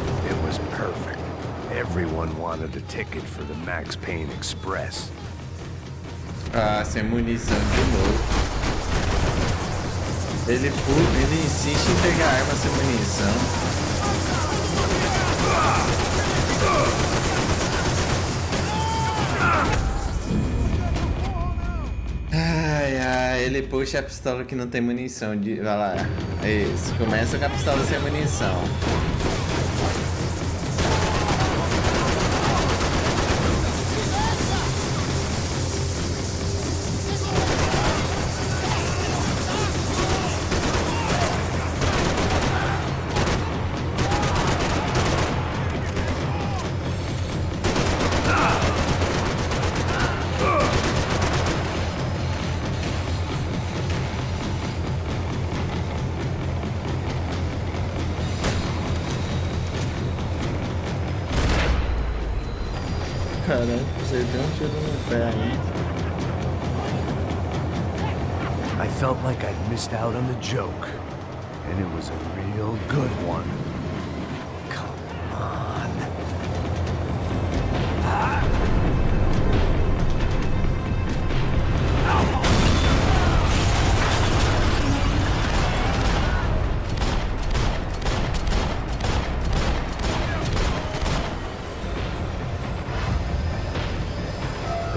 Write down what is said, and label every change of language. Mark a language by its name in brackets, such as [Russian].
[English] It was perfect. Everyone wanted a ticket for the Max Payne Express. [Portuguese] Ah, sem munição de novo. Ele insiste em pegar arma sem munição. Ai, ai, ele puxa a pistola que não tem munição. Vai lá. É isso. Começa com a pistola sem munição. Caramba, você deu um tiro no pé aí. [English] I felt like I'd missed out on the joke, and it was a real good one. Come on.